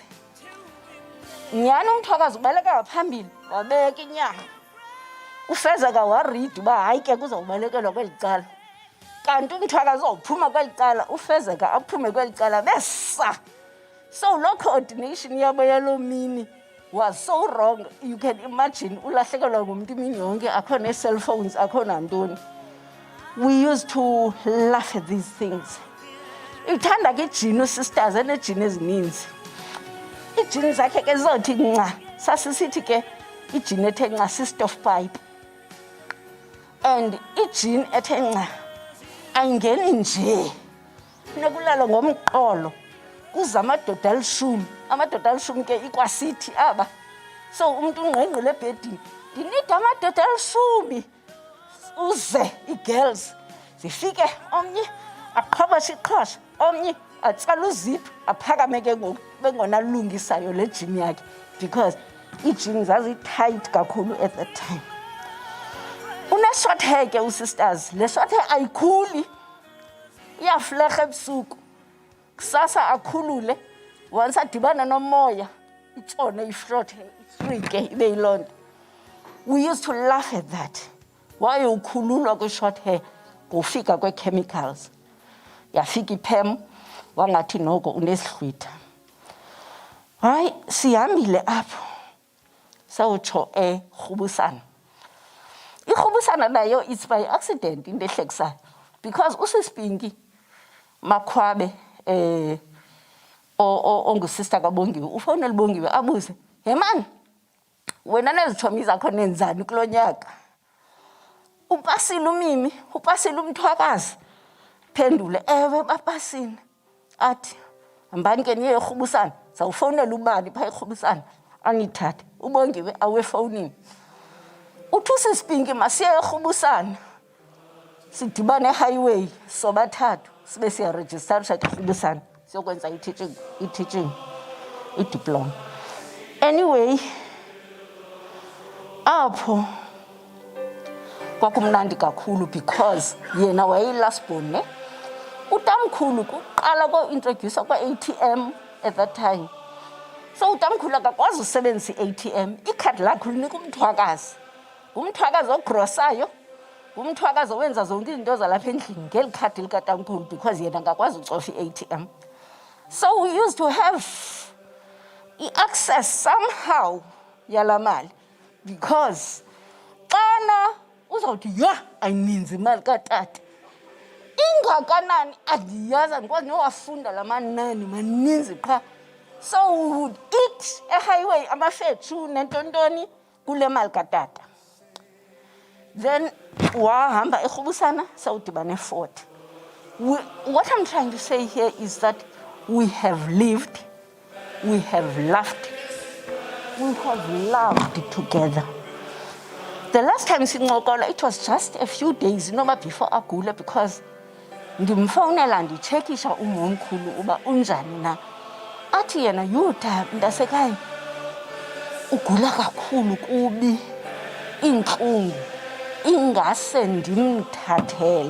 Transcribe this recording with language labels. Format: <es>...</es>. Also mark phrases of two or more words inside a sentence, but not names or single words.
<xh>Nyani uMthwakazi ubaleka ngaphambili wabeka inyama. uFezeka warida uba hayi ke kuzawubalekelwa kweli cala. Kanti uMthwakazi uzawuphuma kweli cala uFezeka aphume kweli cala besa.</xh> <en>So lo coordination</en> <xh>yabo yalo mini</xh> <en>was so wrong. You can imagine</en> <xh>ulahlekelwa ngumuntu imini yonke akho ne-cell phones akho nantoni.</xh> <en>we used to laugh at these things.</en> <xh>Ithanda ke Gino sisters enejini ezininzi. Ijini zakhe ke zothi nca. Sasisithi ke ijini ethe nca sister pipe. And ijini ethe nca ayingeni nje. Nekulalo ngomqolo. Kuza amadoda alishumi. Amadoda alishumi ke ikwasithi aba. So umuntu ungqengqele ebhedini. Ndinida amadoda alishumi. Uze i-girls zifike omnye aqhoboshe iqhosha omnye atsala uzipho aphakame ke ngoku bengona lungisayo le gym yakhe because ijini zazi-tight kakhulu</xh> <en>at that time.</en> <xh>Une-short hair ke usisters, le short hair ayikhuli iyafleha ebusuku kusasa akhulule once adibana nomoya itshone i-short hair ifrike ibe yiloo nto.</xh> <en>We used to laugh at that.</en> <xh>Why ukhululwa kwe-short hair ngofika kwe-chemicals yafika iphem wangathi noko unesihlwitha. Hayi sihambile apho sawutsho eRhubusana. IRhubusana nayo</xh> <en>it's by accident</en> <xh>into ehlekisayo because usisipinki Makhwabe ongusister kaBongiwe ufowunela uBongiwe abuze,</xh> <en>"Hey man,</en> <xh>wena nezitshomi zakho nenzani kulo nyaka?" Upasile umimi, upasile uMthwakazi. Phendule, ewe bapasile. Athi, hambani ke niye eRhubusana, zawufonela ubani pha eRhubusana anithathe. uBongiwe awe efowunini. Uthi usisipinki masiye eRhubusana. Sidibane highway sobathathu sibe siyaregisterisha eRhubusana siyokwenza i-teaching i-diploma.</xh> <en>Anyway,</en> <xh>apho kwakumnandi kakhulu because yena wayeyilast born ne. Utamkhulu kuqala ko-introduce kwa-ATM</xh> <en>at that time.</en> <xh>So utamkhulu akakwazi usebenzisa i-ATM. Ikhadi lakho linika uMthwakazi. UMthwakazi ogrosayo, uMthwakazi owenza zonke izinto zalapha endlini ngeli khadi likatamkhulu because yena akakwazi ucofa i-ATM.</xh> <en>So we used to have access somehow</en> <xh>yala mali because xana uzawuthi yha ayininzi imali katata ingakanani andiyazi andikwazi nowafunda la manani maninzi qha.</xh> <en>So we would eat</en> <xh>ehighway amafetshu nentontoni kule mali katata. Then wahamba eRhubusana sawudibana e-Fort.</xh> <en>What I'm trying to say here is that we have lived, we have laughed, we have loved together. The last time sincokola, it was just a few days noma before agule because</en> <xh>ndimfowunela nditshekisha umomkhulu uba unjani na. Athi yena yuda mntasekhaya ugula kakhulu kubi intlungu ingase ndimthathele.</xh>